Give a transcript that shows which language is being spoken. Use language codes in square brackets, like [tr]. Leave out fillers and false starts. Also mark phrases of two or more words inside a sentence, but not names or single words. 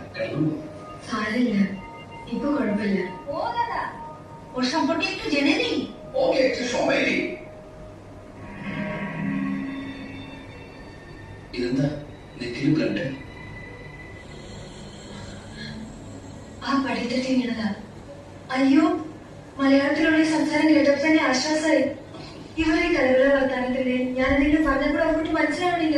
[ml] സാരമില്ല, ഇപ്പൊ കുഴപ്പമില്ല. [bn] ওর সম্পর্কে একটু জেনে নিই। ওকে, একটু সময় নেই। [ml] ഇതെന്താ നെറ്റിയിൽ ബ്ലഡ്? ആ പടിത്തട്ടി വീണതാ. അയ്യോ, മലയാളത്തിലുള്ള സംസാരം കേട്ടപ്പോ തന്നെ ആശ്വാസമായി. ഇവരെ കലകള വർത്താനത്തിന്റെ ഞാൻ എന്തെങ്കിലും പറഞ്ഞപ്പോൾ അങ്ങോട്ട് മനസ്സിലാവണില്ല.